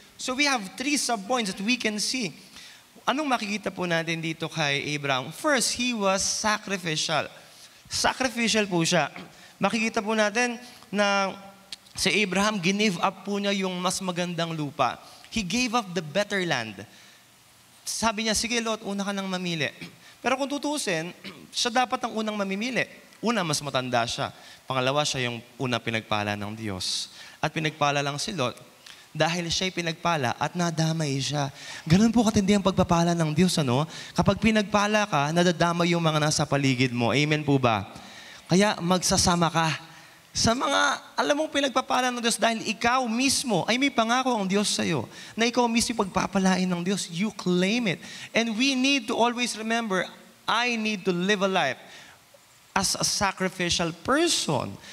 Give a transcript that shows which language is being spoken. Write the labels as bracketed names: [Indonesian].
[English] So we have 3 sub-points that we can see. [Filipino] Anong makikita po natin dito kay Abraham? [English] First, he was sacrificial. [Filipino] Sacrificial po siya. Makikita po natin na si Abraham, give up po niya yung mas magandang lupa. [English] He gave up the better land. [Filipino] Sabi niya, sige Lot, una ka nang mamili. Pero kung tutusin, siya dapat ang unang mamimili. Una, mas matanda siya. Pangalawa, siya yung una pinagpala ng Diyos. At pinagpala lang si Lot dahil siya'y pinagpala at nadamay siya. Ganun po katindi ang pagpapala ng Diyos, ano? Kapag pinagpala ka, nadadamay yung mga nasa paligid mo. Amen po ba? Kaya magsasama ka sa mga, alam mong pinagpapala ng Diyos dahil ikaw mismo, ay may pangako ang Diyos sa'yo, na ikaw mismo pagpapalain ng Diyos, [English] you claim it. And we need to always remember, I need to live a life as a sacrificial person.